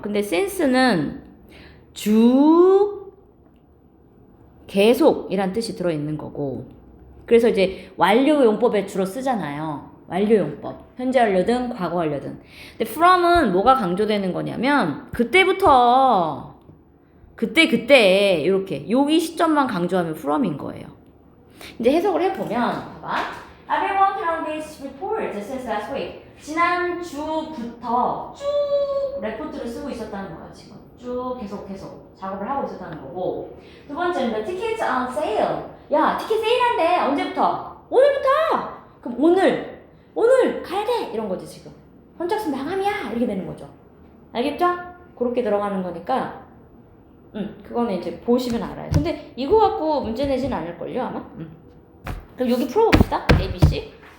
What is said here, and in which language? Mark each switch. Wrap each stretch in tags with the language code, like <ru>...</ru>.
<ko>근데 since는 쭉 계속이란 뜻이 들어있는 거고 그래서 이제 완료 용법에 주로 쓰잖아요. 완료용법. 현재 완료든 과거 완료든. 근데 from은 뭐가 강조되는 거냐면 그때부터 그때 이렇게 여기 시점만 강조하면 from인 거예요. 이제 해석을 해보면 봐봐.</ko> <en>I've been working on this report since last week.</en> <ko>지난주부터 쭉 레포트를 쓰고 있었다는 거야 지금. 쭉 계속 작업을 하고 있었다는 거고. 두 번째는</ko> <en>the tickets on sale.</en> <ko>야 티켓 세일한대. 언제부터? 오늘부터. 그럼 오늘 가야 돼 이런 거지 지금. 선착순 마감이야 이렇게 되는 거죠. 알겠죠? 그렇게 들어가는 거니까 그거는 이제 보시면 알아요. 근데 이거 갖고 문제 내진 않을걸요 아마? 그럼 여기 풀어봅시다. A, B, C.</ko>